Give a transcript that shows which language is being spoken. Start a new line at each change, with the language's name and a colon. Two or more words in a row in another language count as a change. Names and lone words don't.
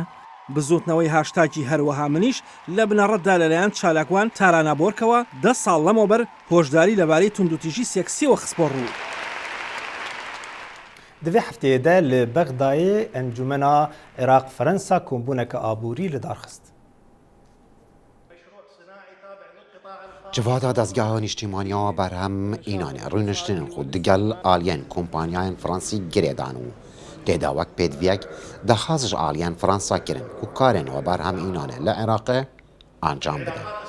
Central Kurdish: بزوتنەوەی هاشتاکی هەروەها منیش لە بنەڕەتدا لەلایەن چالاکوان تارانابۆرکەوە 10 ساڵ لەمەوبەر هۆشداری لەبارەی توندوتیژی سێکسیەوە خسپۆڕ ڕوو.
Kurdish: دوی هەفتەیەدا لە بەغدایê ئەنجومەنا عێراق فەرەنسا کۆمبوونەکە ئابووری لەدارخست. Civada dezgeha niştimaniya berhem înane rûniştinên xwe digel aliyên kompanyayên Fransî girê dan û têda wek pêdiviyek dexwaz ji aliyên Fransa kirin ku karên xwe berhem înane li Iraqê encam bidin.